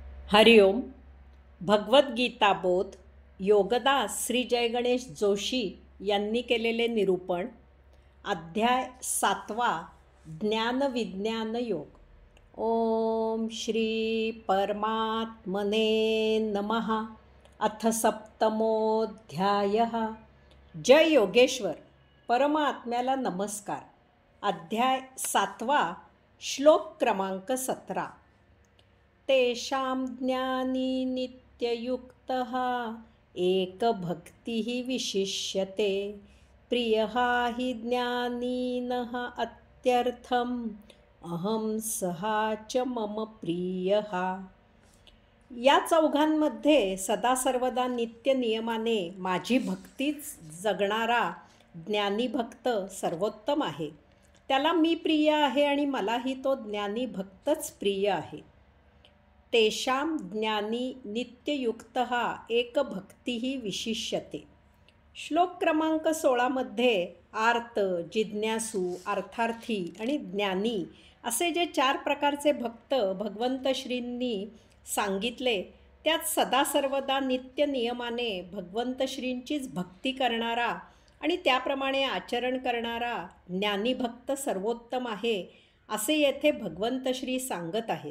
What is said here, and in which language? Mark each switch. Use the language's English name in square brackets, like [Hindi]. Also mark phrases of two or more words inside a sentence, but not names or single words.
[Marathi] हरिओम. भगवद्गीता बोध योगदास श्री जयगणेश जोशी यांनी केलेले निरूपण. अध्याय 7. ज्ञानविज्ञान योग. [Sanskrit] ओम श्री परमात्मने नमः. अथ सप्तमोऽध्यायः. [Marathi] जय योगेश्वर. परमात्म्याला नमस्कार. अध्याय 7. श्लोक क्रमांक 17. [Sanskrit] तेषां ज्ञानी नित्ययुक्तः एकभक्तिः विशिष्यते प्रियः हि ज्ञानीनः अत्यर्थम् अहं सहा च मम प्रियः. [Marathi] या चौघांमध्ये सदा सर्वदा नित्य नियमाने माझी भक्तीच जगणारा ज्ञानी भक्त सर्वोत्तम आहे. त्याला मी प्रिय आहे आणि मलाही तो ज्ञानी भक्तच प्रिय आहे. [Sanskrit] तेषां ज्ञानी नित्ययुक्तः एकभक्तिः विशिष्यते. [Marathi] श्लोक क्रमांक 16मध्ये आर्त, जिज्ञासू, अर्थार्थी आणि ज्ञानी असे जे 4 प्रकारचे भक्त भगवंत श्रींनी सांगितले, त्यात सदा सर्वदा नित्य नियमाने भगवंत श्रींचीच भक्ती करणारा आणि त्याप्रमाणे आचरण करणारा ज्ञानी भक्त सर्वोत्तम आहे, असे येथे भगवंत श्री सांगत आहेत.